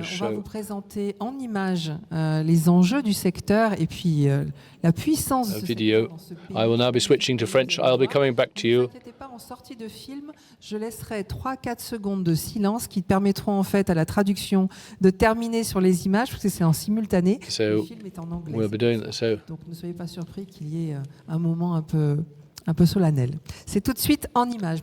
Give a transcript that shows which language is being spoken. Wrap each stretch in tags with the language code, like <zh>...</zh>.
<fr>on va vous présenter en images les enjeux du secteur et puis la puissance de ce</fr> <en>video.</en> <fr>Dans ce pays.</fr> <en>I will now be switching to French. I'll be coming back to you.</en> <fr>Ne vous inquiétez pas, en sortie de film, je laisserai 3-4 secondes de silence qui permettront en fait à la traduction de terminer sur les images, parce que c'est en simultané. Le film est en anglais. Donc ne soyez pas surpris qu'il y ait un moment un peu solennel. C'est tout de suite en images.</fr>